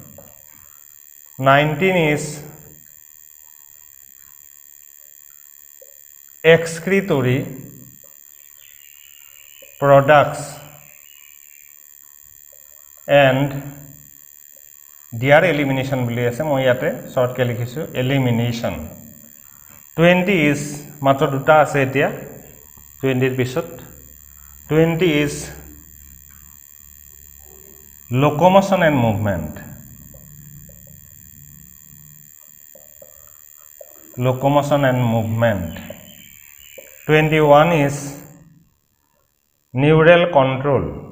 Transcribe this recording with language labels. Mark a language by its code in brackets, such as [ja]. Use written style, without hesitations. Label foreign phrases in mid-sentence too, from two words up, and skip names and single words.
[en] 19 is excretory products and their elimination [as] বুলি আছে মই ইয়াতে শর্ট কে লিখিছো [en] elimination. [as] 20 is মাত্ৰ দুটা আছে এতিয়া 20 এর পিছত [en] 20 is locomotion and movement. Locomotion and movement. 21 is neural control.